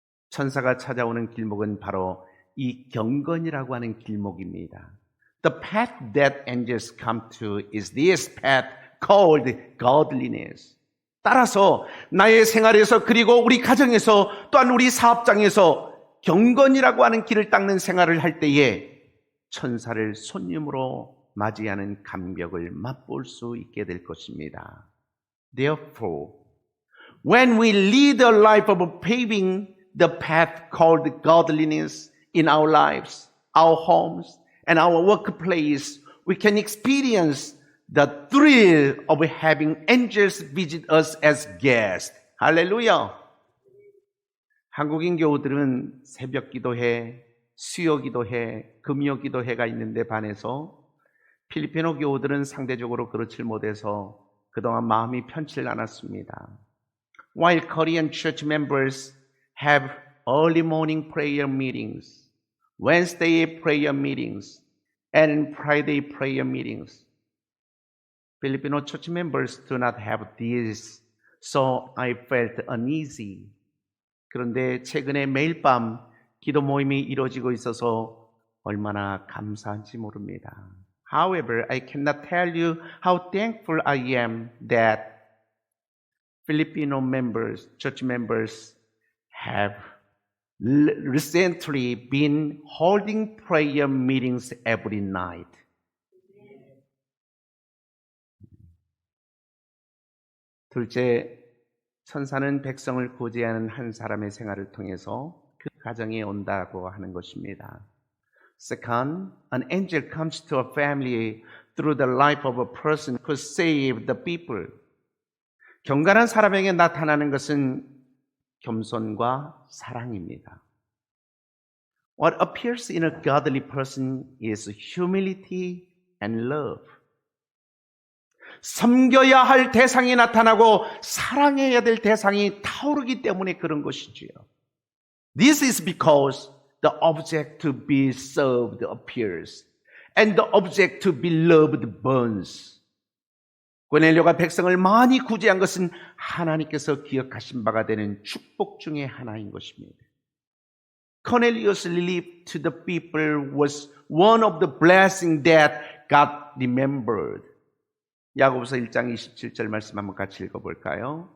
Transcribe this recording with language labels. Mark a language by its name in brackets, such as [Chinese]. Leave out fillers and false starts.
[Korean] 천사가 찾아오는 길목은 바로 이 경건이라고 하는 길목입니다. [English] The path that angels come to is this path called godliness. [Korean] 따라서 나의 생활에서 그리고 우리 가정에서 또한 우리 사업장에서 경건이라고 하는 길을 닦는 생활을 할 때에 천사를 손님으로 맞이하는 감격을 맛볼 수 있게 될 것입니다. [English] Therefore, when we lead a life of paving the path called godliness in our lives, our homes, and our workplace, we can experience the thrill of having angels visit us as guests. [Korean] 할렐루야! 한국인 교우들은 새벽 기도회, 수요 기도회, 금요 기도회가 있는데 반해서 필리핀어 교우들은 상대적으로 그렇지 못해서 그동안 마음이 편치 않았습니다. [English] While Korean church members have early morning prayer meetings, Wednesday prayer meetings, and Friday prayer meetings, Filipino church members do not have this, so I felt uneasy. [Korean] 그런데 최근에 매일 밤 기도 모임이 이루어지고 있어서 얼마나 감사한지 모릅니다. [English] However, I cannot tell you how thankful I am that Filipino members, church members, have recently been holding prayer meetings every night. [Korean] 둘째, 천사는 백성을 구제하는 한 사람의 생활을 통해서 그 가정에 온다고 하는 것입니다. [English] Second, an angel comes to a family through the life of a person who saved the people. [Korean] 경건한 사람에게 나타나는 것은 겸손과 사랑입니다. [English] What appears in a godly person is humility and love. [Korean] 섬겨야 할 대상이 나타나고 사랑해야 될 대상이 타오르기 때문에 그런 것이지요. [English] This is because the object to be served appears and the object to be loved burns. [Korean] 고넬료가 백성을 많이 구제한 것은 하나님께서 기억하신 바가 되는 축복 중의 하나인 것입니다. [English] Cornelius' relief to the people was one of the blessings that God remembered. [Korean] 야고보서 1장 27절 말씀 한번 같이 읽어볼까요?